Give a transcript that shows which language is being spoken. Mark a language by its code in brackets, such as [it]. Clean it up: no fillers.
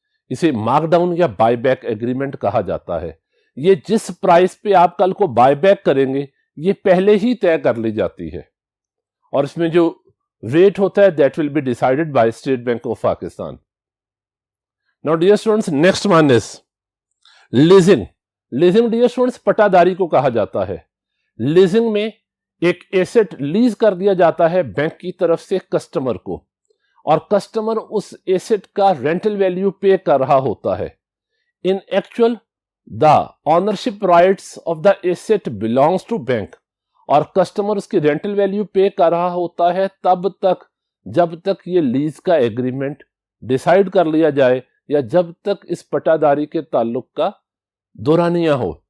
[ur] اسے mark down یا by back agreement کہا جاتا ہے. یہ جس پرائس پہ آپ کل کو بائی بیک کریں گے یہ پہلے ہی طے کر لی جاتی ہے اور اس میں جو ریٹ ہوتا ہے [en] that will be decided by State Bank of Pakistan. Now dear students, next one is leasing. Leasing dear students [ur] پٹا داری کو کہا جاتا ہے. لیزنگ میں ایک ایسٹ لیز کر دیا جاتا ہے بینک کی طرف سے کسٹمر کو، اور کسٹمر اس ایسٹ کا رینٹل ویلیو پے کر رہا ہوتا ہے. [en] in actual the ownership rights of the asset belongs to bank, [ur] اور کسٹمر اس کی رینٹل ویلیو پے کر رہا ہوتا ہے تب تک جب تک یہ لیز کا ایگریمنٹ ڈیسائیڈ کر لیا جائے یا جب تک اس پٹا داری کے تعلق کا دورانیہ ہو.